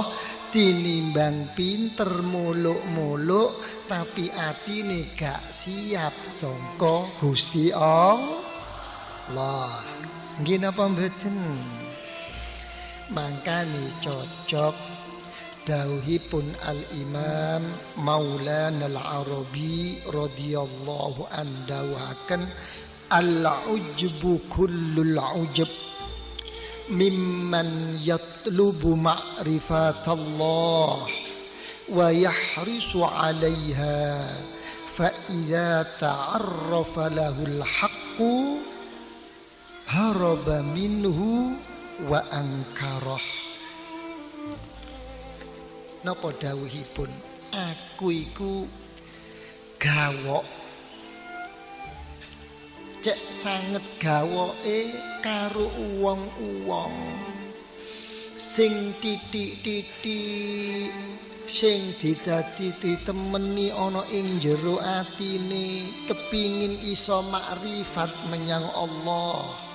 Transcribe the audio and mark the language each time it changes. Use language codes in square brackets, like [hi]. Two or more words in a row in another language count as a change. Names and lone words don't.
[jv] Tinimbang pinter muluk-muluk tapi atine gak siap sangka Gusti Allah. Nggih napa mboten? Mangkane cocok dawuhipun Al-Imam Maulana Al-Arabi [ar] رضي الله عن [jv] dawuhaken [ar] العجب كل العجب ممن يطلب معرفة الله ويحرص عليها فإذا تعرف له الحق هرب منه وأنكره. [jv] Napa dawuhipun? Aku iku gawok. Cek sanget gawoke karo wong-wong sing titik-titik sing ditemeni ana ing jero atine kepingin iso makrifat menyang Allah.